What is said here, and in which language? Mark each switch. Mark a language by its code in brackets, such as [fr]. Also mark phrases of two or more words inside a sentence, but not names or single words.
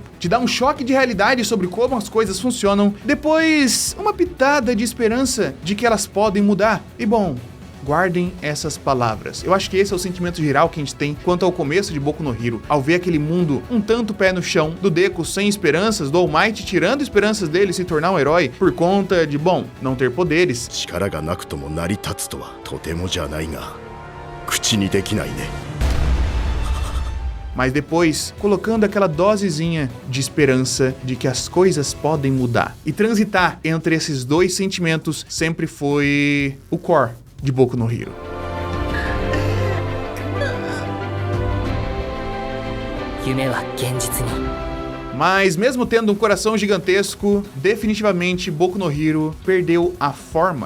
[pt] Te dá um choque de realidade sobre como as coisas funcionam, depois uma pitada de esperança de que elas podem mudar. E bom, guardem essas palavras. Eu acho que esse é o sentimento geral que a gente tem quanto ao começo de Boku no Hero, ao ver aquele mundo um tanto pé no chão, do Deku sem esperanças, do All Might tirando esperanças dele se tornar um herói por conta de, bom, não ter poderes. [ja] 力がなくとも成り立つとはとてもじゃないが口にできないね。 [pt] mas depois colocando aquela dosezinha de esperança de que as coisas podem mudar. E transitar entre esses dois sentimentos sempre foi o core de Boku no Hero. Mas mesmo tendo um coração gigantesco, definitivamente Boku no Hero perdeu a forma.